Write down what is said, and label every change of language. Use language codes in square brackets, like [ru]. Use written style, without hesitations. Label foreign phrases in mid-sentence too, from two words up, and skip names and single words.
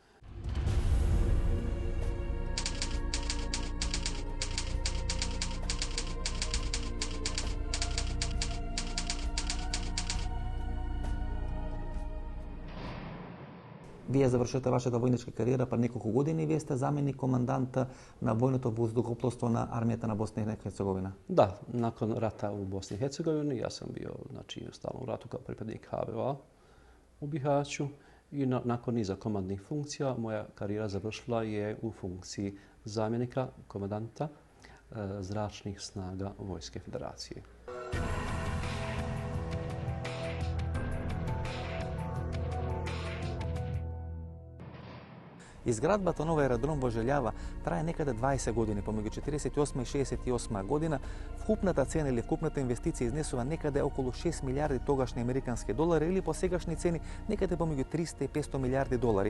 [mk] Вие завршете вашата војничка кариера пред неколку години и вие сте заменик команданта на војното воздухопловство на армијата на Босна и Херцеговина. [hr] Да, након рата у Босни и Херцеговини, јас сам био стално у рату као приpadnik HVO u Bihaću i nakon niza komandnih funkcija moja karijera završila je u funkciji zamjenika komandanta zračnih snaga Vojske Federacije. [mk] Изградбата на овој аеродром во Желјава трае некаде 20 години, помеѓу 48 и 68 година. Вкупната цена или вкупната инвестиција изнесува некаде околу 6 милиарди тогашни американски долари или по сегашни цени некаде помеѓу 300 и 500 милиарди долари.